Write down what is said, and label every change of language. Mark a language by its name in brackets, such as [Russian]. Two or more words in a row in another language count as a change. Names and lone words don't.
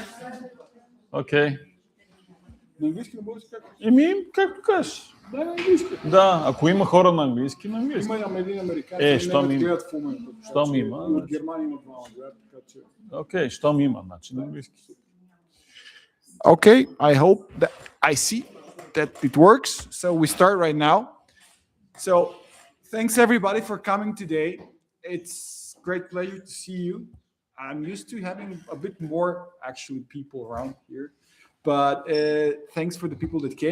[Bulgarian] Окей. На английски, на български как? Както кажеш. Да, на английски. Да, ако има хора на английски, на английски. Има един американец, щом не има. гледат в момента. Щом има, От значи. Германия има двама гледат, така че... Окей, щом има, значи на английски. [English] Okay, I hope that I see that it works. So we start right now. So thanks everybody for coming today. It's great pleasure to see you. I'm used to having a bit more actually people around here, but thanks for the people that came.